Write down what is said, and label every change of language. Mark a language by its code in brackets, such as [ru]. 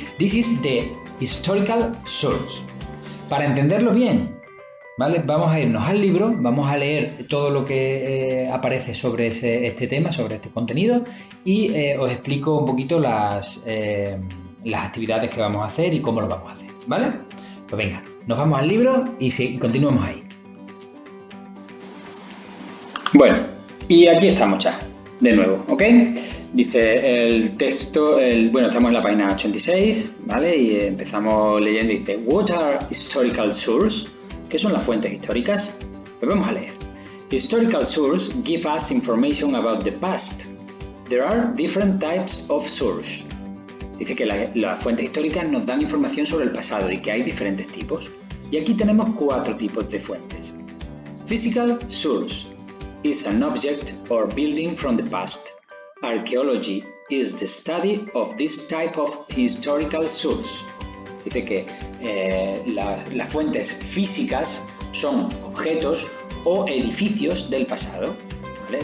[en] This is the historical source. [es] Para entenderlo bien, ¿vale? Vamos a irnos al libro, vamos a leer todo lo que aparece sobre este tema, sobre este contenido y os explico un poquito las actividades que vamos a hacer y cómo lo vamos a hacer, ¿vale? Pues venga, nos vamos al libro y continuamos ahí. Bueno, y aquí estamos ya, de nuevo, ¿ok? Dice el texto, estamos en la página 86, ¿vale? Y empezamos leyendo y dice, [en] What are historical sources? [es] ¿Qué son las fuentes históricas? Pues vamos a leer. [en] Historical sources give us information about the past. There are different types of source. [es] Dice que las fuentes históricas nos dan información sobre el pasado y que hay diferentes tipos. Y aquí tenemos 4 tipos de fuentes. [en] Physical source is an object or building from the past. Archaeology is the study of this type of historical source. [es] Dice que las fuentes físicas son objetos o edificios del pasado, ¿vale?